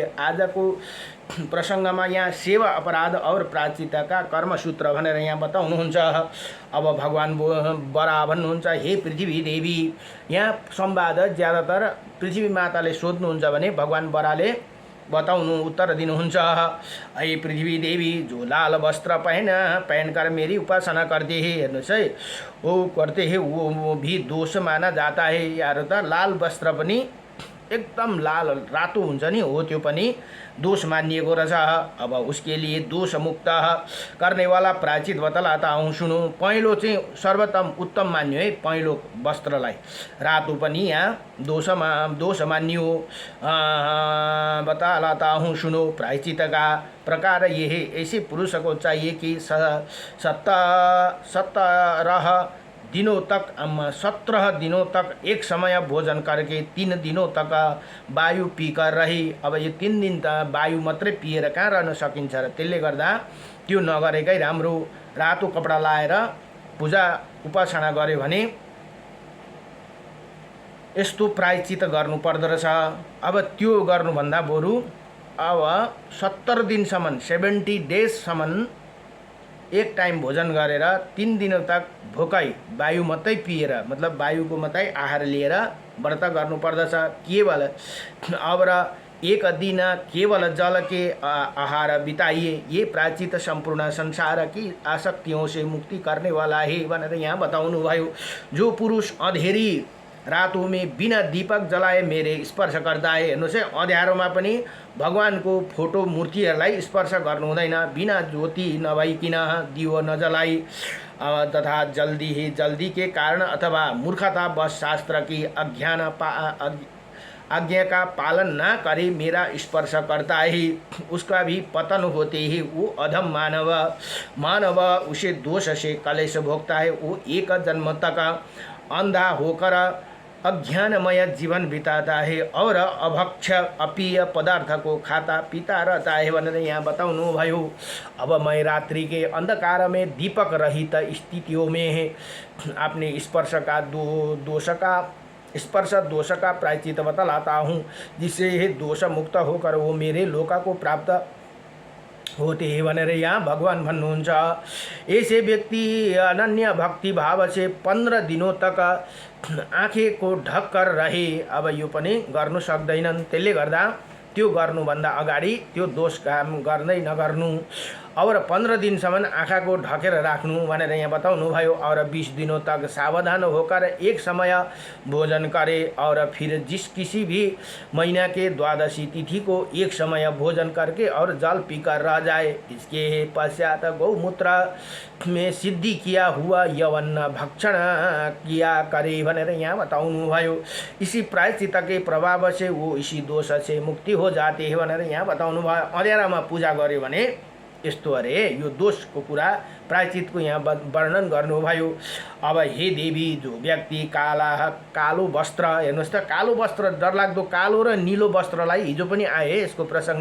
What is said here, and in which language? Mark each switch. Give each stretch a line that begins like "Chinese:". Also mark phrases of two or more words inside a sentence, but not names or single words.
Nepali: आजको प्रसङ्गमा यहाँ सेवा अपराध और प्रायश्चित्तका कर्मसूत्र भनेर यहाँ बताउनुहुन्छ। अब भगवान बरा भन्नुहुन्छ, हे पृथ्वी देवी। यहाँ संवाद ज्यादातर पृथ्वी माताले सोध्नुहुन्छ भने भगवान बराले बताउनु उत्तर दिनुहुन्छ।
Hindi: ऐ पृथ्वी देवी, जो लाल वस्त्र पहनकर मेरी उपासना करते हैं,
Nepali: हेर्नुहोस् है,
Hindi: वो करते हैं वो भी दोष माना जाता है।
Nepali: यार त लाल वस्त्र पनि एकदम लाल रातो हुन्छ नि, हो त्यो पनि दोष मानिएको रहेछ।
Hindi: अब उसके लिए दोष मुक्त करने वाला प्रायश्चित बतलाता हूँ, सुनो।
Nepali: पहेँलो चाहिँ सर्वोत्तम उत्तम मान्यो है, पहेँलो वस्त्रलाई। रातो पनि यहाँ दोष मान्यो।
Hindi: बतलाता हूँ, सुनो। प्रायश्चित का प्रकार ये है, ऐसे पुरुष को चाहिए कि 17 दिनों तक एक समय भोजन करके 3 दिनों तक वायु पीकर रही।
Nepali: अब यो 3 दिन त वायु मात्रै पिएर कहाँ रहन सकिन्छ र, त्यसले गर्दा त्यो नगरेकै राम्रो। रातो कपडा लाएर पूजा उपासना गर्यो भने यस्तो प्रायश्चित गर्नु पर्दो रहेछ। अब त्यो गर्नुभन्दा बरु अब 70 दिनसम्म 70 डेजसम्म एक टाइम भोजन गरेर 3
Hindi: दिनों तक
Nepali: भोकै वायु मात्रै पिएर, मतलब वायुको मात्रै आहार लिएर व्रत गर्नुपर्दछ केवल।
Hindi: अब र एक दिन केवल जल के आहार बिताइए, ये प्रायश्चित संपूर्ण संसार की आसक्तियों से मुक्ति करने वाला है
Nepali: भनेर यहाँ बताउनु भयो।
Hindi: जो पुरुष अँधेरी रातों में बिना दीपक जलाए मेरे स्पर्श
Nepali: गर्दा है, हेर्नुहोस् है, अँध्यारोमा पनि भगवानको फोटो मूर्तिहरूलाई स्पर्श गर्नु हुँदैन, बिना ज्योति नभइकन दियो नजलाई,
Hindi: तथा जल्दी के कारण अथवा मूर्खता बस शास्त्र की आज्ञा का पालन न करे मेरा स्पर्श करता है, उसका भी पतन होते ही वो अधम मानव उसे दोष से कलेश भोगता है। वो एक जन्म तक अंधा होकर अज्ञानमय जीवन बिताता है और अभक्ष अप्रिय पदार्थ को खाता पीता रहता है
Nepali: भनेर यहाँ बताउनु भयो।
Hindi: अब मैं रात्रि के अंधकार में दीपक रहित स्थितियों में अपने स्पर्श दोष का प्रायश्चित बतलाता हूँ, जिससे दोष मुक्त होकर वो मेरे लोका को प्राप्त होते हैं
Nepali: भनेर यहाँ भगवान भन्नुहुन्छ।
Hindi: ऐसे व्यक्ति अनन्य भक्ति भाव से 15 दिनों तक आँखे को ढक कर रहे।
Nepali: अब यो पनि गर्नु सक्दैनन्, त्यसले गर्दा त्यो गर्नुभन्दा अगाडि त्यो दोष काम गर्दै नगर्नु। और 15 दिनसम्म आँखा को ढकेर राख्नु भनेर यहाँ बताउनु भयो।
Hindi: और 20 दिनों तक सावधान होकर एक समय भोजन करे और फिर किसी भी महीना के 12वीं तिथि को एक समय भोजन करके और जल पीकर रह जाए। इसके पश्चात गौमूत्र में सिद्धि किया हुआ यवन भक्षण किया करे
Nepali: भनेर यहाँ बताउनु भयो।
Hindi: इसी प्रायश्चित के प्रभाव से वो इसी दोष से मुक्ति हो जाते हैं
Nepali: भनेर यहाँ बताउनु भयो। अँध्यारामा पूजा गर्यो भने यस्तो अरे, यो दोषको कुरा प्रायश्चितको यहाँ वर्णन गर्नुभयो। अब
Hindi: हे देवी, जो व्यक्ति
Nepali: कालो वस्त्र, हेर्नुहोस् त, कालो वस्त्र, डरलाग्दो कालो र नीलो वस्त्रलाई हिजो पनि आए यसको प्रसङ्ग।